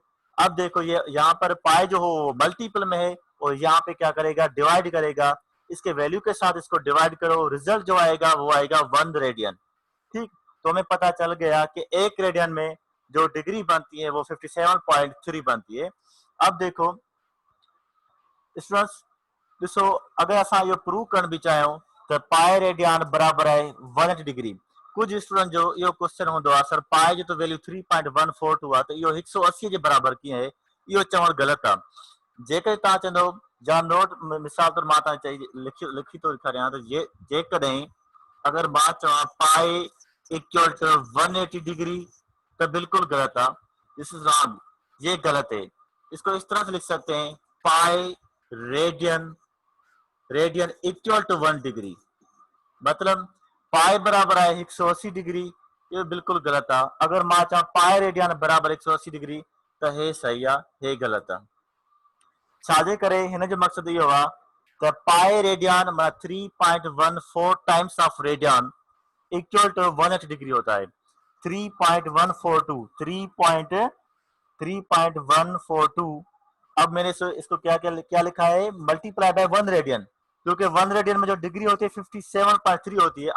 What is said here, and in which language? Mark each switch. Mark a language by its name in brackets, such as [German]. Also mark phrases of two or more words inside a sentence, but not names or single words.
[Hindi] अब देखो ये यहाँ पर पाई जो हो मल्टीपल में है और यहाँ पे क्या करेगा, डिवाइड करेगा। इसके वैल्यू के साथ इसको डिवाइड करो, रिजल्ट जो आएगा वो आएगा 1 रेडियन। ठीक, तो हमें पता चल गया कि 1 रेडियन में जो डिग्री बनती है वो 57.3 बनती है। अब देखो स्टूडेंट्स, [Sindhi] ॾिसो अगर असां इहो प्रूव करण भी चाहियूं त पाए रेडियन बराबर आहे 180 डिग्री। कुछ स्टूडेंट जो इहो क्वेश्चन हूंदो आहे सर पाए जो तो वैल्यू 3.142 आहे त इहो 180 जे बराबर कीअं आहे? इहो चवणु ग़लति आहे। जेकर तव्हां चवंदो या नोट मिसाल तौर मां तव्हां चई लिखी थो ॾेखारियां त जेकॾहिं अगर मां चवां पाए [English] equal to 180 degree [Hindi] तो बिल्कुल गलत है, [English] this is wrong, [Hindi] ये गलत है। इसको इस तरह से लिख सकते हैं पाई रेडियन रेडियन [English] equal to 1 degree, [Hindi] मतलब पाई बराबर है 180 डिग्री, ये बिल्कुल गलत है। [Sindhi] अगर मां चाह पाई रेडियन बराबर 180 डिग्री तो हे सही है, हे गलत है। छाजे करे हिन जो मकसद इहो आहे त पाए रेडियन माना 3.14 [English] times of radian equal to 180 degree [Sindhi] होता है। 3.142 3.142। [Hindi] अब मैंने इसको क्या लिखा है [English] multiply by 1 radian, [Hindi] क्योंकि 1 रेडियन में जो डिग्री होती है 57.3 होती है।